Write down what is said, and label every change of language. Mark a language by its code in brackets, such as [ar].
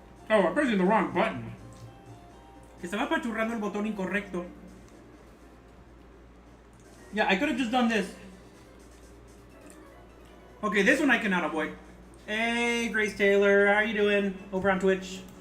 [en] Oh, I'm pressing the wrong button. [es] Estaba apachurrando el botón incorrecto. [en] Yeah, I could have just done this. Okay, this one I cannot avoid. Hey, Grace Taylor, how are you doing over on Twitch?